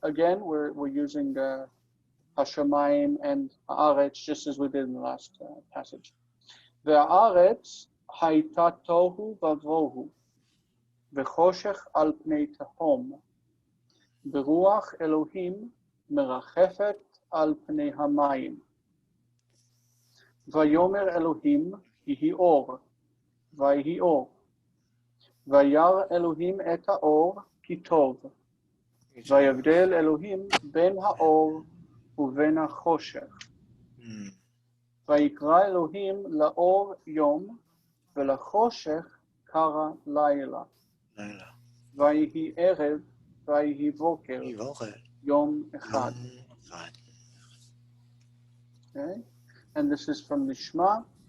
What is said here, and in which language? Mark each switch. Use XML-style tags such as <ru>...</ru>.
<en>Again, we're using hashamayim and haaretz just as we did in the last passage.</en> <he>Ve'haaretz hayta tohu vavohu ve'choshech al pnei tehom ברוח אלוהים מרחפת על פני המים. ויאמר אלוהים יהי אור, ויהי אור. וירא אלוהים את האור כי טוב. ויבדל אלוהים בין האור ובין החושך. ויקרא אלוהים לאור יום, ולחושך קרא לילה. ויהי ערב, ויהי בוקר, יום אחד.</he> <en>Okay, and this is from the Shema.</en>